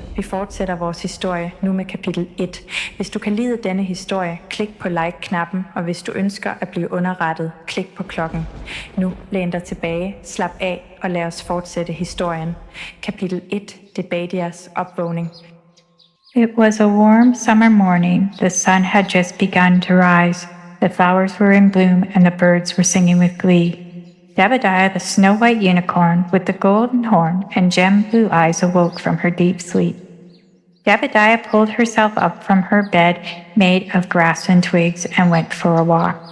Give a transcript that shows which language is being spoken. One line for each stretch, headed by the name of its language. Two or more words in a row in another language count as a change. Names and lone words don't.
Danish: Vi fortsætter vores historie nu med kapitel 1. Hvis du kan lide denne historie, klik på like-knappen, og hvis du ønsker at blive underrettet, klik på klokken. Nu læn dig tilbage, slap af og lad os fortsætte historien. Kapitel 1. Debadias opvågning.
English: It was a warm summer morning. The sun had just begun to rise. The flowers were in bloom and the birds were singing with glee. Jebediah, the snow-white unicorn with the golden horn and gem-blue eyes, awoke from her deep sleep. Jebediah pulled herself up from her bed made of grass and twigs and went for a walk.